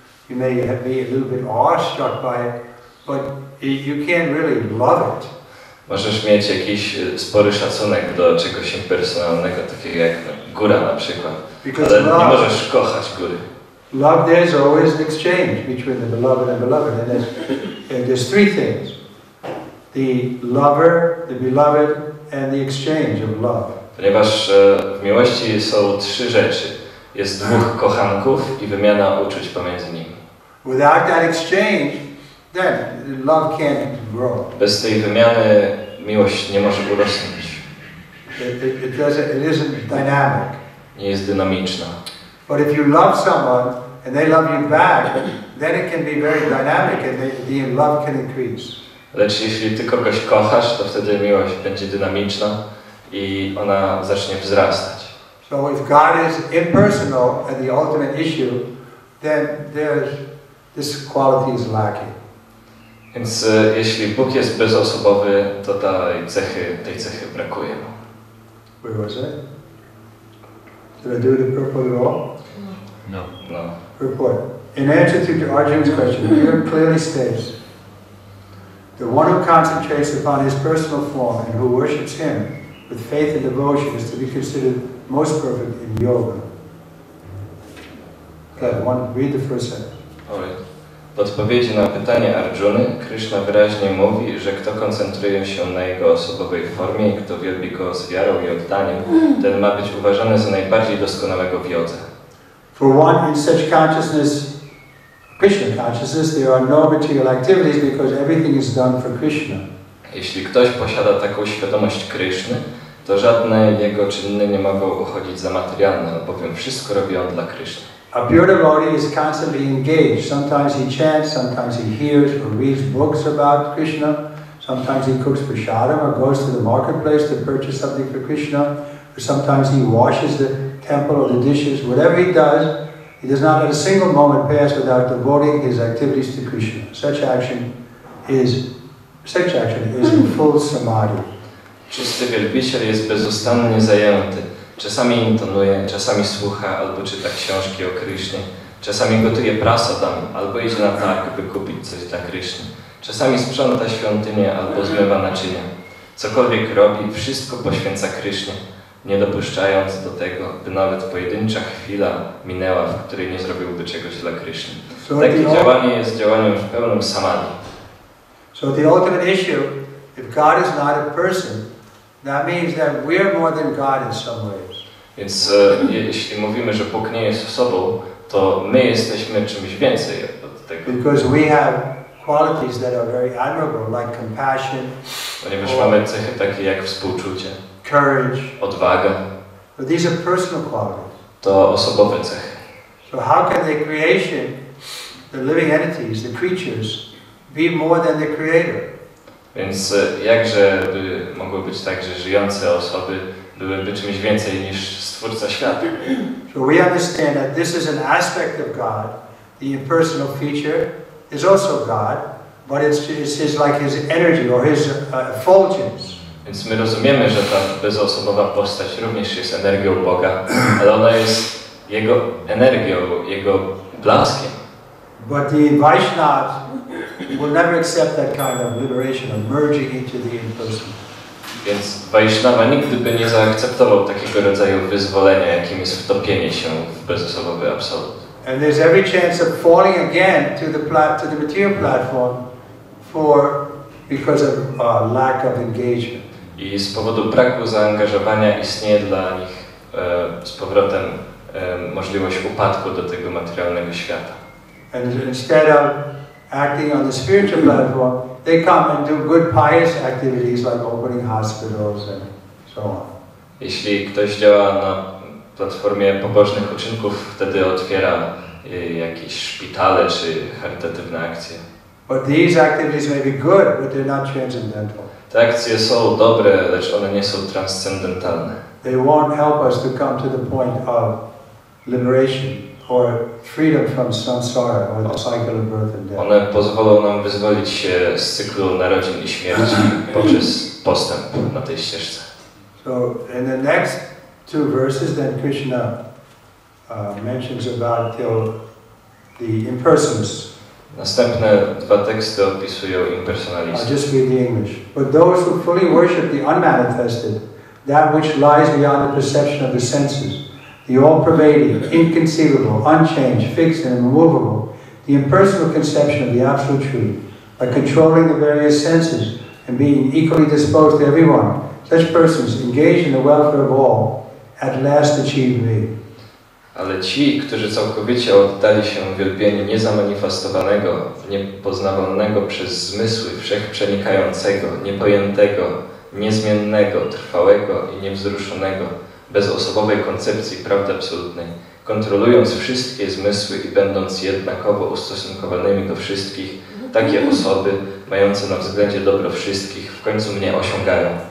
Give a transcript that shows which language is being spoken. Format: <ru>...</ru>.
<en>You may be a little bit awestruck by it, but you can't really love it.</en> <pl>Możesz mieć jakiś spory szacunek do czegoś impersonalnego, takiego jak góra na przykład, ale nie możesz kochać góry.</pl> <en>Love, there's always an exchange between the beloved and beloved, and there's three things: the lover, the beloved, and the exchange of love.</en> <pl>Ponieważ w miłości są 3 rzeczy. Jest 2 kochanków i wymiana uczuć pomiędzy nimi.</pl> <en>Without that exchange, then love can't grow.</en> <pl>Bez tej wymiany miłość nie może urosnąć.</pl> <en>It isn't dynamic.</en> <pl>Nie jest dynamiczna.</pl> <en>But if you love someone and they love you back, then it can be very dynamic and the love can increase.</en> <pl>Lecz jeśli ty kogoś kochasz, to wtedy miłość będzie dynamiczna i ona zacznie wzrastać.</pl> <en>So if God is impersonal and the ultimate issue, then this quality is lacking.</en> <pl>Więc jeśli Bóg jest bezosobowy, to tej cechy brakuje.</pl> <en>Where was it? Did I do the purport at all? No. No. Purport. In answer to Arjuna's question, here clearly states, the one who concentrates upon his personal form and who worships him with faith and devotion is to be considered most perfect in yoga. Read the first sentence.</en> <pl>W odpowiedzi na pytanie Arjuny, Kryszna wyraźnie mówi, że kto koncentruje się na jego osobowej formie i kto wielbi go z wiarą i oddaniem, ten ma być uważany za najbardziej doskonałego w jodze.</pl> <en>For one in such consciousness, Krishna consciousness, there are no material activities because everything is done for Krishna.</en> <pl>Jeśli ktoś posiada taką świadomość Kryszny, to żadne jego czyny nie mogą uchodzić za materialne, albowiem wszystko robi on dla Kryszny.</pl> <en>A pure devotee is constantly engaged. Sometimes he chants, sometimes he hears or reads books about Krishna. Sometimes he cooks prasadam or goes to the marketplace to purchase something for Krishna. Or sometimes he washes the temple or the dishes. Whatever he does not let a single moment pass without devoting his activities to Krishna. Such action is in full samadhi.</en> <pl>Czysty wielbiciel jest bezustannie zajęty. Czasami intonuje, czasami słucha albo czyta książki o Krysznie. Czasami gotuje prasadam albo idzie na targ, by kupić coś dla Kryszny. Czasami sprząta świątynię albo zmywa naczynia. Cokolwiek robi, wszystko poświęca Krysznie, nie dopuszczając do tego, by nawet pojedyncza chwila minęła, w której nie zrobiłby czegoś dla Kryszny. Takie działanie jest działaniem w pełnym samadhi.</pl> <en>So the ultimate issue, if God is not a person, that means that we're more than God in some ways.</en> <pl>Więc jeśli mówimy, że Bóg nie jest osobą, to my jesteśmy czymś więcej od tego.</pl> <en>Because we have qualities that are very admirable, like compassion,</en> <pl>Ponieważ mamy cechy takie jak współczucie,</pl> <en>courage,</en> <pl>odwaga.</pl> <en>but these are personal qualities.</en> <pl>To osobowe cechy.</pl> <en>So how can the creation, the living entities, the creatures, be more than the Creator?</en> <pl>Więc jakże by mogło być tak, że żyjące osoby byłyby czymś więcej niż Stwórca świata?</pl> <en>So we understand that this is an aspect of God. The impersonal feature is also God, but it's his energy or his effulgence.</en> <pl>Więc my rozumiemy, że ta bezosobowa postać również jest energią Boga, ale ona jest Jego energią, Jego blaskiem.</pl> <en>But the Vaishnavas will never accept that kind of liberation of merging into the impersonal.</en> <pl>Więc Vaishnava nigdy by nie zaakceptował takiego rodzaju wyzwolenia, jakim jest wtopienie się w bezosobowy absolut.</pl> <en>And there's every chance of falling again to the material platform because of lack of engagement.</en> <pl>I z powodu braku zaangażowania istnieje dla nich z powrotem możliwość upadku do tego materialnego świata.</pl> <en>And instead of acting on the spiritual platform, they come and do good pious activities like opening hospitals and so on.</en> <pl>Jeśli ktoś działa na platformie pobożnych uczynków, wtedy otwiera jakieś szpitale czy charytatywne akcje.</pl> <en>But these activities may be good, but they're not transcendental.</en> <pl>Te akcje są dobre, lecz one nie są transcendentalne.</pl> <en>They won't help us to come to the point of liberation or freedom from samsara or the cycle of birth and death.</en> <pl>One pozwolą nam wyzwolić się z cyklu narodzin i śmierci poprzez postęp na tej ścieżce.</pl> <en>So in the next two verses, then Krishna mentions about the impersonalists.</en> <pl>Następne dwa teksty opisują impersonalizm.</pl> <en>I'll just read the English. But those who fully worship the unmanifested, that which lies beyond the perception of the senses, the all-pervading, inconceivable, unchanged, fixed and immovable, the impersonal conception of the absolute truth, by controlling the various senses and being equally disposed to everyone, such persons engaged in the welfare of all, at last achieve me.</en> <pl>Ale ci, którzy całkowicie oddali się wielbieniu niezamanifestowanego, niepoznawalnego przez zmysły, wszechprzenikającego, niepojętego, niezmiennego, trwałego i niewzruszonego, bezosobowej koncepcji prawdy absolutnej, kontrolując wszystkie zmysły i będąc jednakowo ustosunkowanymi do wszystkich, takie osoby, mające na względzie dobro wszystkich, w końcu mnie osiągają.</pl>